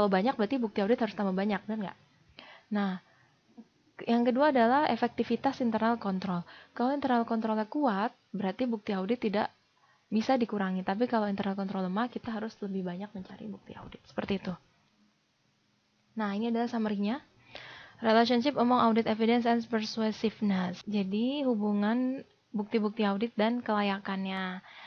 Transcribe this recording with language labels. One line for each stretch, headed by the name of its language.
Indonesian: Kalau banyak berarti bukti audit harus tambah banyak, kan nggak? Nah, yang kedua adalah efektivitas internal control. Kalau internal controlnya kuat, berarti bukti audit tidak bisa dikurangi. Tapi kalau internal control lemah, kita harus lebih banyak mencari bukti audit. Seperti itu. Nah, ini adalah summary-nya.
English: Relationship among audit evidence and persuasiveness.
Indonesian: Jadi, hubungan bukti-bukti audit dan kelayakannya.